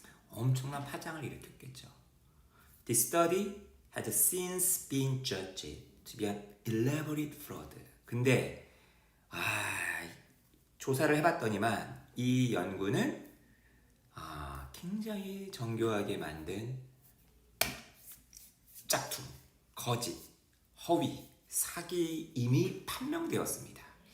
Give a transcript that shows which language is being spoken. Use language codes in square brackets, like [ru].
[ko] 엄청난 파장을 일으켰겠죠. [en] This study has since been judged to be an elaborate fraud. [ko] 근데 조사를 해봤더니만 이 연구는 굉장히 정교하게 만든 짝퉁, 거짓, 허위, 사기 이미 판명되었습니다.